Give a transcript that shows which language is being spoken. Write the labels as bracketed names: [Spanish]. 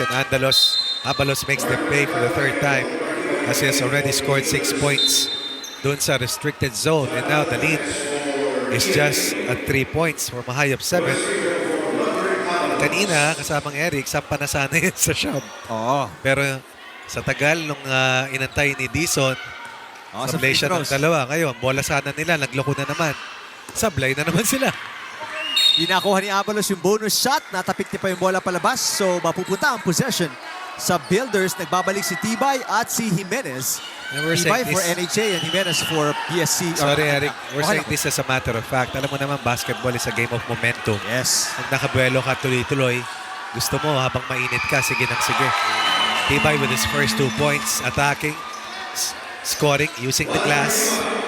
[English] And Abalos makes the play for the third time as he has already scored 6 points [Filipino] dun sa [English] restricted zone. And now the lead is just at 3 points from a high of 7. [Filipino] Kanina, kasamang Eric, sampa na sana yun sa shop. Oo. Pero sa tagal nung inantay ni Dizon, sablay siya ng 2. Ngayon, bola sana nila, nagloko na naman. Sablay na naman sila. Inakuha ni Abalos yung bonus shot. Natapik niya pa yung bola palabas. So mapupunta ang possession sa Builders. Nagbabalik si Tibay at si Jimenez. [English] Tibay for NHA and Jimenez for PSC. Sorry, Eric. We're saying this as a matter of fact. [Filipino] Alam mo naman, [English] basketball is a game of momentum. Yes. [Filipino] Pag nakabuelo ka tuloy-tuloy, gusto mo habang mainit ka, sige nang sige. [English] Tibay with his first 2 points, attacking, scoring, using the glass.